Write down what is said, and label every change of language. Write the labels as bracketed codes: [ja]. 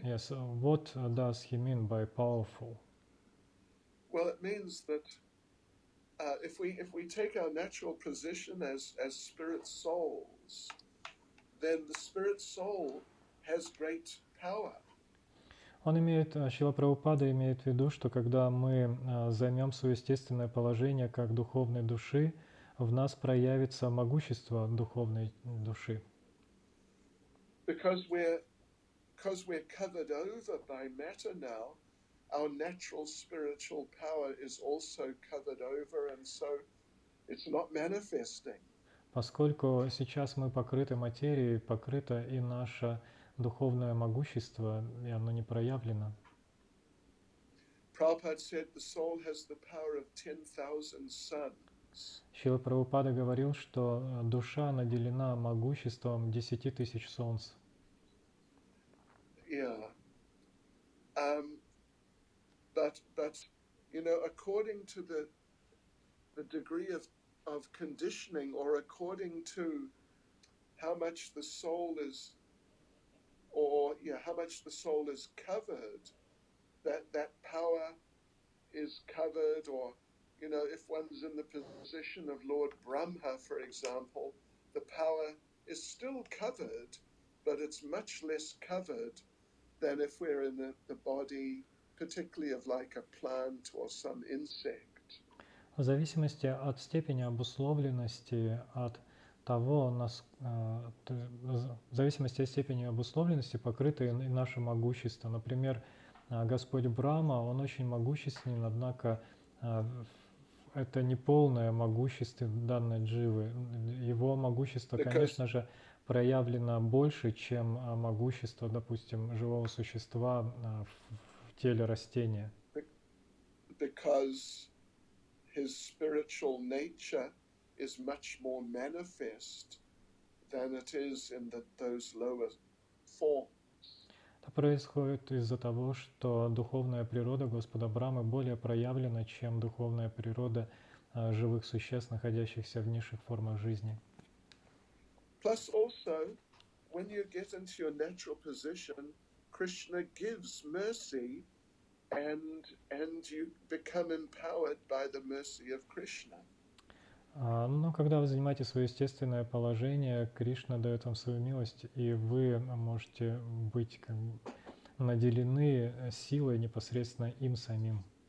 [en] Yes, what does he mean by powerful? Well, it means that if we take our natural position as spirit souls, then the spirit soul has great power. [ru] Шрила Прабхупада имеет в виду, что когда мы займем свое естественное положение как духовной души, в нас проявится могущество духовной души. [en] Because we're covered over by matter now, our natural spiritual power is also covered over, and so it's not manifesting. [ru] Поскольку сейчас мы покрыты материей, покрыто и наше духовное могущество, и оно не проявлено. [en] Prabhupada said the soul has the power of 10,000 suns. [ru] Шрила Прабхупада говорил, что душа наделена могуществом 10 тысяч солнц. [en] Yeah. But you know, according to the degree of conditioning, or according to how much the soul is, how much the soul is covered, that power is covered, or if one's in the position of Lord Brahma, for example, the power is still covered, but it's much less covered than if we're in the body, particularly of like a plant or some insect. [ru] В зависимости от степени обусловленности, от того, в зависимости от степени обусловленности покрыто и наше могущество. Например, Господь Брахма, он очень могущественен, однако это не полное могущество данной дживы. Его могущество, конечно же, проявлено больше, чем могущество, допустим, живого существа в теле растения. [en] Because his spiritual nature is much more manifest than it is in those lower forms. [ru] Это происходит из-за того, что духовная природа Господа Брамы более проявлена, чем духовная природа живых существ, находящихся в низших формах жизни. [en] Plus also, when you get into your natural position, Krishna gives mercy, and you become empowered by the mercy of Krishna. [ru] Но когда вы занимаете свое естественное положение, Кришна дает вам свою милость, и вы можете быть наделены силой непосредственно им самим.